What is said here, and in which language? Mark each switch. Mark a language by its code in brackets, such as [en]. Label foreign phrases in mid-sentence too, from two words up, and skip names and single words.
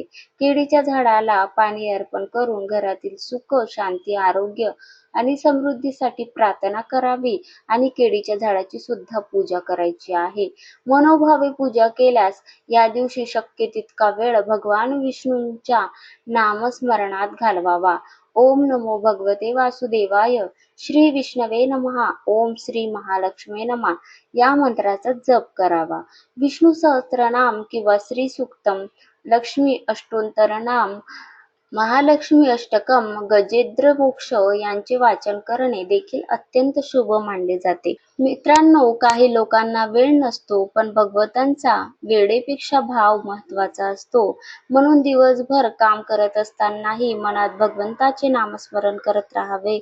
[mr] केळीच्या झाडाला पाणी अर्पण करून घरातील सुख, शांती, आरोग्य आणि समृद्धीसाठी प्रार्थना करावी आणि केळीच्या झाडाची सुद्धा पूजा करायची आहे. मनोभावे पूजा केल्यास या दिवशी शक्य तितका वेळ भगवान विष्णूंच्या नामस्मरणात घालवावा. [sa] ओम नमो भगवते वासुदेवाय, श्री विष्णवे नमः, ओम श्री महालक्ष्मी नमः [mr] या मंत्राचा जप करावा. विष्णू सहस्त्रनाम किंवा श्री सूक्तम, लक्ष्मी अष्टोत्तरनाम, महालक्ष्मी अष्टकम, गजेंद्र मोक्ष यांचे वाचन करणे देखील अत्यंत शुभ मानले जाते. मित्रांनो, काही लोकांना वेळ नसतो, पण भगवंतांचा वेळेपेक्षा भाव महत्त्वाचा असतो. म्हणून दिवसभर काम करत असतानाही मनात भगवंताचे नामस्मरण करत राहावे.